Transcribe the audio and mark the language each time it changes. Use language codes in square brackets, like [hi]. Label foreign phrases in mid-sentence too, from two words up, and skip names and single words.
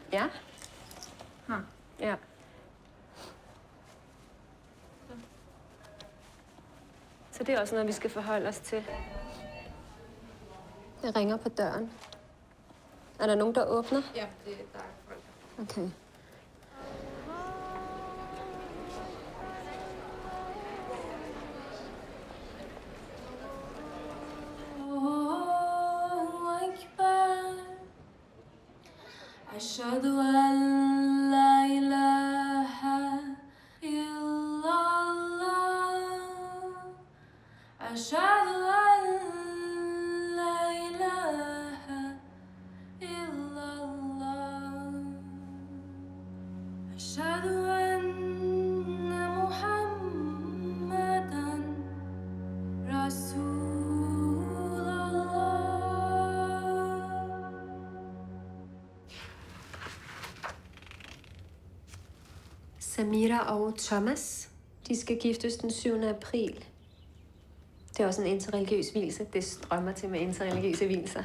[da] Ja. Ja. Så det er også noget, vi skal forholde os til. Det ringer på døren. Er der nogen, der åbner? Ja, der er folk. Okay. [ar] أشهد أن لا إله إلا الله أشهد أن لا إله إلا الله أشهد أن محمدًا رسول [da] Samira og Thomas, de skal giftes den 7. april. Det er også en interreligiøs vielse. Det strømmer til med interreligiøse vielser.